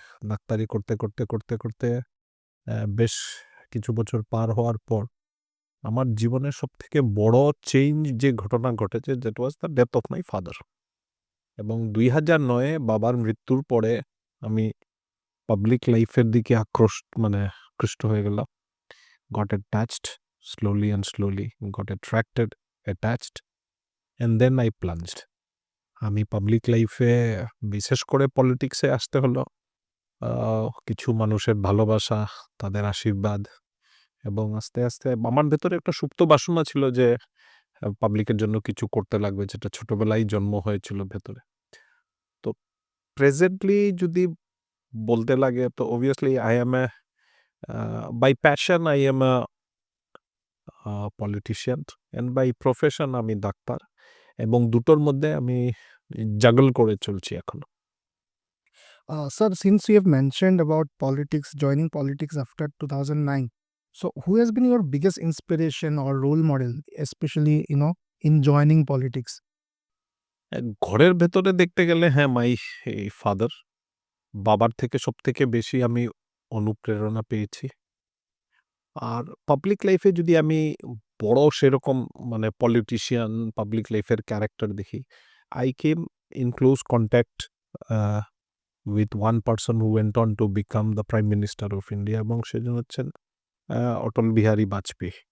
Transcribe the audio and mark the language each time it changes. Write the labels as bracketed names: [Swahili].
[Bangla] ডাক্তারি করতে বেশ কিছু বছর পার হওয়ার পর আমার জীবনের সবথেকে বড় চেঞ্জ যে ঘটনা ঘটেছে, [English] That was the death of my father. [Bangla] এবং 2009 বাবার মৃত্যুর পরে আমি পাবলিক লাইফের দিকে আকৃষ্ট হয়ে গেলাম। [English] Got attached slowly, got attached, and then I plunged. [Bangla] আমি পাবলিক লাইফে বিশেষ করে পলিটিক্সে আসতে হলো কিছু মানুষের ভালোবাসা, তাদের আশীর্বাদ, এবং আস্তে আস্তে আমার ভেতরে একটা সুপ্ত বাসনা ছিল যে পাবলিকের জন্য কিছু করতে লাগবে, যেটা ছোটবেলায় জন্ম হয়েছিল ভেতরে। তো প্রেজেন্টলি যদি বলতে লাগে তো [English] obviously I am a By passion, I am a politician, and by profession, [Bangla] আমি ডাক্তার, এবং দুটোর মধ্যে আমি জাগল করে চলছি এখনো। [English] Sir, since you have mentioned about politics, joining politics after 2009, so who has been your biggest inspiration or role model, especially in joining politics? [Bangla] ঘরের ভেতরে দেখতে গেলে হ্যাঁ, [English] My father. [Bangla] বাবার থেকে সবথেকে বেশি আমি অনুপ্রেরণা পেয়েছি। আর পাবলিক লাইফে যদি আমি বড় সেরকম মানে পলিটিশিয়ান, পাবলিক লাইফের ক্যারেক্টার দেখি, [English] I came in close contact uh, with one person who went on to become the Prime Minister of India, [Bangla] এবং সেজন হচ্ছেন অটল বিহারী বাজপেয়ী।